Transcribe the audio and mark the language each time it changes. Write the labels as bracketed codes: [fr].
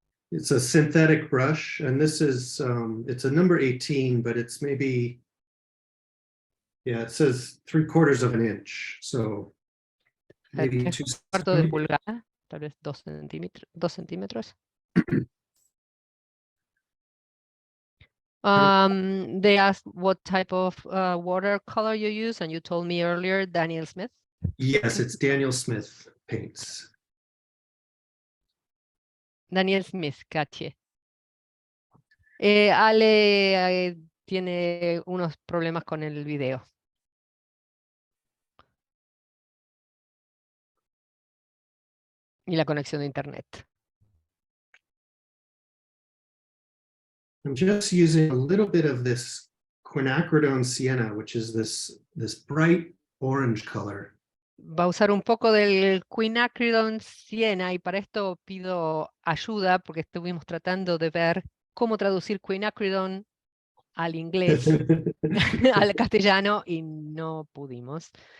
[en] It's a synthetic brush, and this is, it's a number 18, but it's maybe, yeah, it says 3/4 of an inch, so maybe 2 [es] cuarto de pulgada, tal vez 2 centímetros. [en] They asked what type of watercolor you use, and you told me earlier, Daniel Smith. Yes, it's Daniel Smith paints. [es] Daniel Smith, caché. Ale tiene unos problemas con el video. Y la conexión de internet. [en] I'm just using a little bit of this quinacridone sienna, which is this bright orange color. [es] Va a usar un poco del quinacridone sienna y para esto pido ayuda porque estuvimos tratando de ver cómo traducir quinacridone al inglés, al castellano y no pudimos.